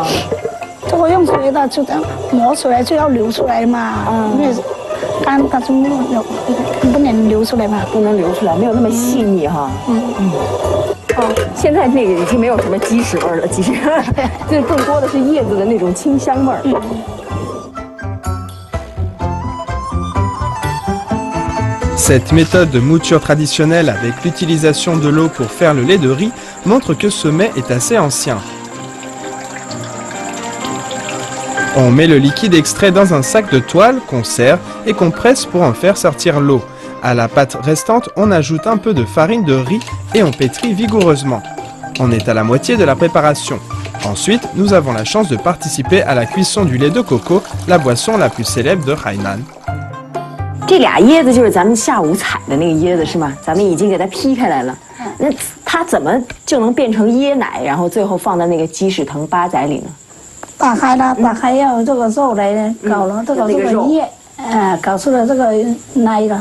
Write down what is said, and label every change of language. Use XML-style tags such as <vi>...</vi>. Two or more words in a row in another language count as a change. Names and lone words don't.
<zh>这个用水的就等磨出来就要流出来嘛。因为干它就不能流出来嘛。不能流出来，没有那么细腻哈。哦，现在那个已经没有什么鸡屎味了，其实，这更多的是叶子的那种清香味儿。</zh> <fr>Cette méthode de mouture traditionnelle avec l'utilisation de l'eau pour faire le lait de riz montre que ce mets est assez ancien. On met le liquide extrait dans un sac de toile qu'on serre et qu'on presse pour en faire sortir l'eau. À la pâte restante, on ajoute un peu de farine de riz et on pétrit vigoureusement. On est à la moitié de la préparation. Ensuite, nous avons la chance de participer à la cuisson du lait de coco, la boisson la plus célèbre de Hainan.</fr> <zh>这俩椰子就是咱们下午采的那个椰子是吗？咱们已经给它劈开来了。那它怎么就能变成椰奶，然后最后放到那个鸡屎藤八仔里呢？打开了，打开要这个肉来搞了这个叶，搞出了这个奶了。</zh>